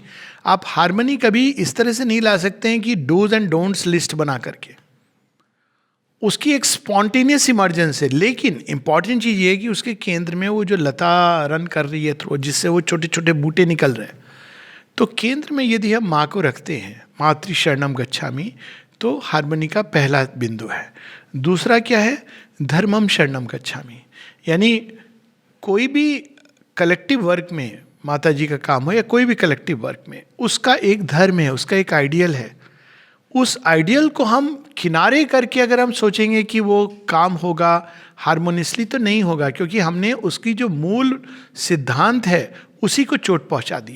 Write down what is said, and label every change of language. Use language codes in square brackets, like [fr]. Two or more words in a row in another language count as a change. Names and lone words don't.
[hi] आप हार्मनी कभी इस तरह से नहीं ला सकते हैं कि [en] dos and don'ts list [hi] बना करके, उसकी एक [en] spontaneous emergence [hi] है। लेकिन इंपॉर्टेंट चीज़ ये है कि उसके केंद्र में वो जो लता रन कर रही है थ्रो, जिससे वो छोटे छोटे बूटे निकल रहे हैं। [pi] तो केंद्र में यदि हम माँ को रखते हैं, मातृ शरणम गच्छामि, [hi] तो हार्मनी का पहला बिंदु है। दूसरा क्या है? [pi] धर्मम शरणम गच्छामि, [hi] यानी कोई भी [en] collective work [hi] में माता जी का काम हो या कोई भी [en] collective work [hi] में, उसका एक धर्म है, उसका एक आइडियल है। उस आइडियल को हम किनारे करके अगर हम सोचेंगे कि वो काम होगा हारमोनियसली, तो नहीं होगा, क्योंकि हमने उसकी जो मूल सिद्धांत है उसी को चोट पहुंचा दी है।